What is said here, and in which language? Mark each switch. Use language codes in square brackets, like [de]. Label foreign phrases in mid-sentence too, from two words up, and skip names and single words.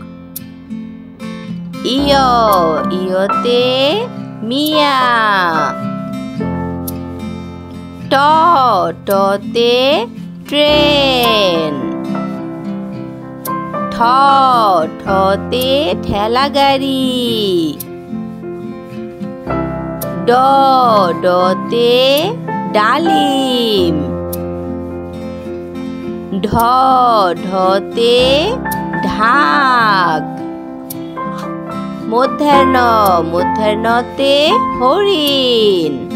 [bn] ইয়, ইয়তে মিয়া। ট, টতে ট্রেন। ঠ, ঠতে ঠেলা গাড়ি। ড, ডতে ডালিম। ঢ, ঢতে ঢাক। মধ্যাহ্ন, মধ্যাহ্নতে হরিণ।